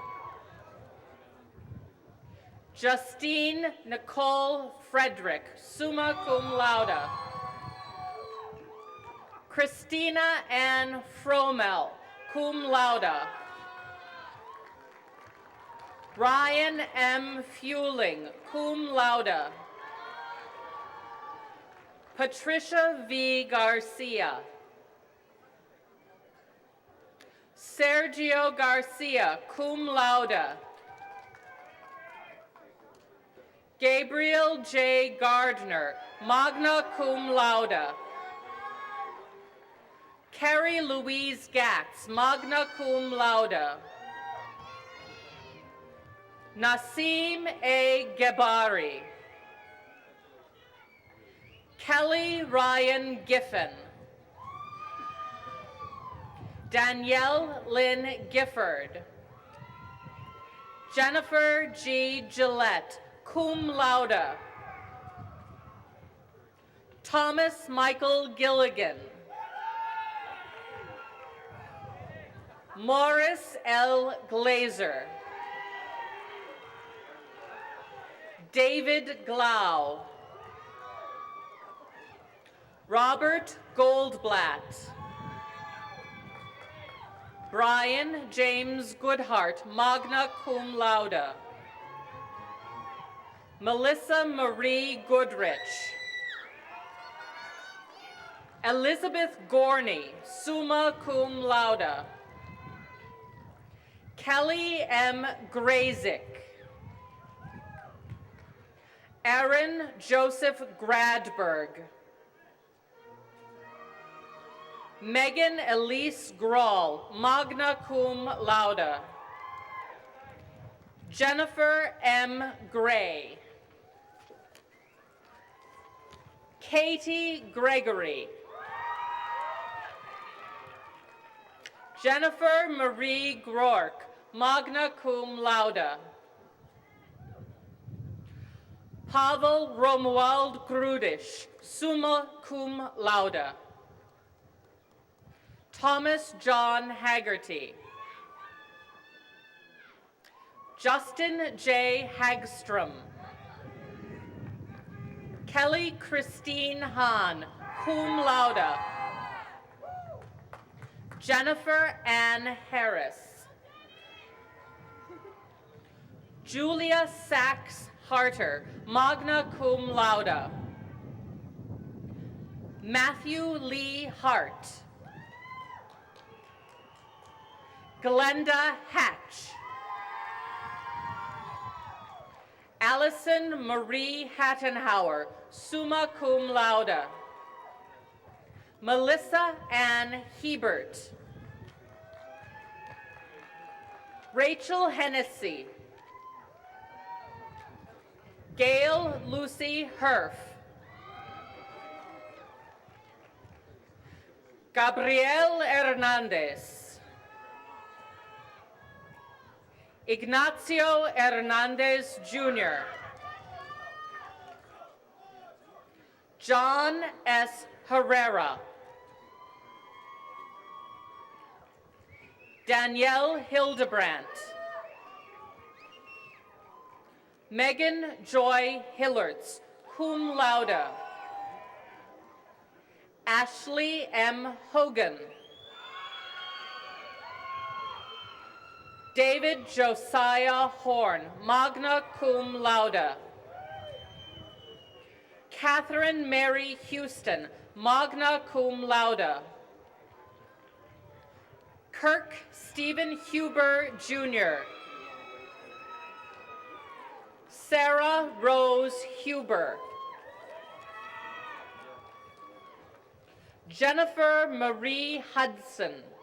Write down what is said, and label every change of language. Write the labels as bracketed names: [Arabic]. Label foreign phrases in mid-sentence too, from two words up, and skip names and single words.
[English] Justine Nicole Frederick, [Latin] summa cum laude. [English] Christina Ann Fromel, [Latin] cum laude. [English] Ryan M. Fueling, [Latin] cum laude. [English] Patricia V. Garcia. Sergio Garcia, [Latin] cum laude. [English] Gabriel J. Gardner, [Latin] magna cum laude. [English] Carrie Louise Gatz, [Latin] magna cum laude. [English] Nasim A. Gebari. Kelly Ryan Giffen. Danielle Lynn Gifford. Jennifer G. Gillette, [Latin] cum laude. [English] Thomas Michael Gilligan. Morris L. Glazer. David Glau. Robert Goldblatt. Brian James Goodhart, [Latin] magna cum laude. [English] Melissa Marie Goodrich. Elizabeth Gorney, [Latin] summa cum laude. [English] Kelly M. Grazik. Aaron Joseph Gradberg. Megan Elise Grawl, [Latin] magna cum laude. [English] Jennifer M. Gray. Katie Gregory. Jennifer Marie Grork, [Latin] magna cum laude. [English] Pavel Romuald Grudish, [Latin] summa cum laude. [English] Thomas John Haggerty. Justin J. Hagstrom. Kelly Christine Hahn, [Latin] cum laude. [English] Jennifer Ann Harris. Julia Sachs Harter, [Latin] magna cum laude. [English] Matthew Lee Hart. Glenda Hatch. Allison Marie Hattenhauer, [Latin] summa cum laude. [English] Melissa Ann Hebert. Rachel Hennessy. Gail Lucy Herf. Gabriel Hernandez. Ignacio Hernandez Jr. John S. Herrera. Danielle Hildebrandt. Megan Joy Hillertz, [Latin] cum laude. [English] Ashley M. Hogan. David Josiah Horn, [Latin] magna cum laude. [English] Catherine Mary Houston, [Latin] magna cum laude. [English] Kirk Stephen Huber, Jr. Sarah Rose Huber. Jennifer Marie Hudson.